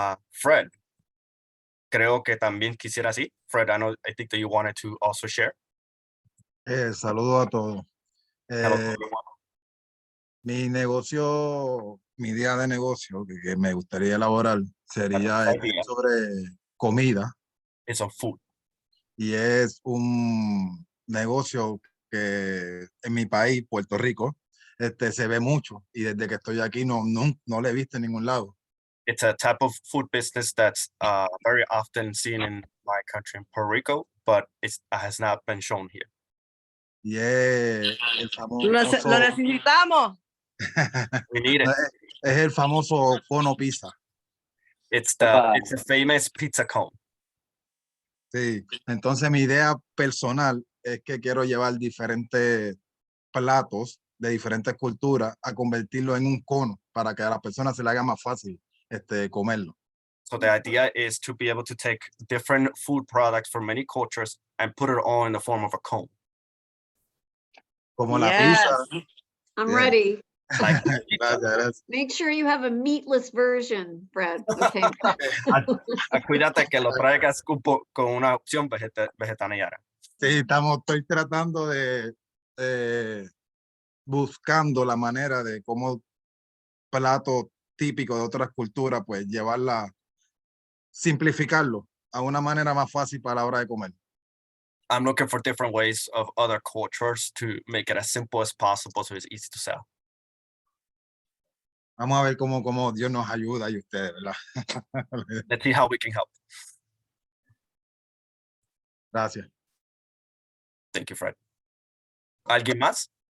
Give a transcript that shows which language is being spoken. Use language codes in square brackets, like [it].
[es] Fred, creo que también quisiera así. [en] Fred, I think that you wanted to also share. [es] Saludos a todos. [en] Hello to everyone. [es] Mi negocio, mi idea de negocio que me gustaría elaborar sería idea. sobre comida [en] It's on food. [es] y es un negocio que en mi país, Puerto Rico, se ve mucho y desde que estoy aquí no lo he visto en ningún lado. [en] It's a type of food business that's very often seen in my country, in Puerto Rico, but it has not been shown here. [es] Y es el Lo famoso, necesitamos. [en] We need it. [es] es el famoso cono pizza. [en] It's Epa. a famous pizza cone. [es] Sí, entonces mi idea personal es que quiero llevar diferentes platos de diferentes culturas a convertirlo en un cono para que a las personas se le haga más fácil comerlo. [en] So the idea is to be able to take different food products from many cultures and put it all in the form of a cone. [es] Como la [en] Yes. [es] pizza. [en] I'm Yeah. ready. Like [es] Gracias, gracias. [en] Make sure you have a meatless version, Fred. Okay. [es] Cuídate que lo traigas con una opción vegetariana. Sí, estoy tratando de buscando la manera de cómo platos típicos de otras culturas, pues simplificarlo a una manera más fácil para la hora de comer. [en] I'm looking for different ways of other cultures to make it as simple as possible so it's easy to sell. [es] Vamos a ver cómo Dios nos ayuda y ustedes, ¿verdad? [en] Let's see how we can help. [es] Gracias. [en] Thank you, Fred. [es] ¿Alguien más?